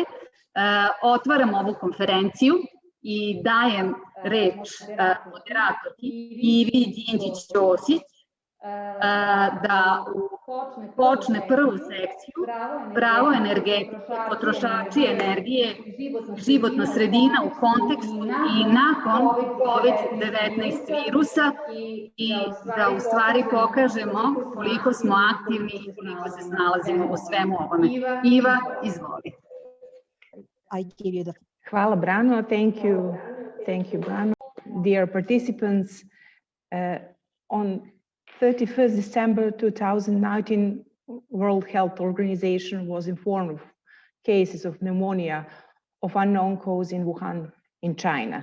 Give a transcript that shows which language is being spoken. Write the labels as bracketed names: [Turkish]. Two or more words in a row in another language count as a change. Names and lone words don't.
[Serbian] Otvaram ovu konferenciju i dajem reč moderatorki Ivi Đinđić-Ćosić da počne prvu sekciju pravo energetike, potrošači energije, životna sredina u kontekstu i nakon COVID-19 virusa i da u stvari pokažemo koliko smo aktivni i koliko se snalazimo u svemu ovome. Iva, izvoli. Hvala, Brano. [English] Thank you, Brano. Dear participants, on 31st December 2019, World Health Organization was informed of cases of pneumonia of unknown cause in Wuhan, in China.